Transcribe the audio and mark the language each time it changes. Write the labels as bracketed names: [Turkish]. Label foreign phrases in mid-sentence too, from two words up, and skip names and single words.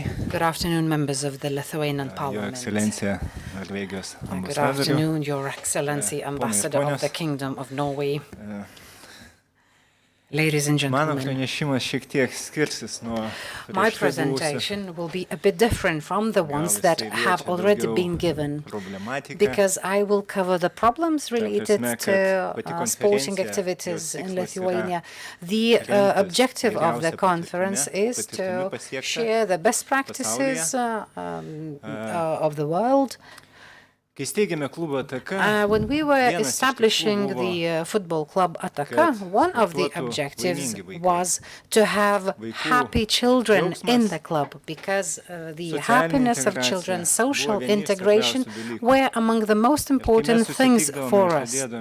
[English] Good afternoon, members of the Lithuanian Parliament. [Lithuanian] Ekscelencija, Norvegijos ambasadorių. [English] Good afternoon, Your Excellency, Ambassador of the Kingdom of Norway. Ladies and [Lithuanian] Mano [English] gentlemen, [Lithuanian] pranešimas šiek tiek skirsis nuo [English] my [Lithuanian] prieš tai [English] presentation will be a bit different from the ones that have already been given, because I will cover the problems related to sporting activities in Lithuania. The objective of the conference is to share the best practices of the world. [Lithuanian] Kai steigėme klubą Įtaka, [English] When we were establishing the football club Įtaka, one of the objectives was to have happy children in the club, because the happiness of children, social integration were among the most important things for us.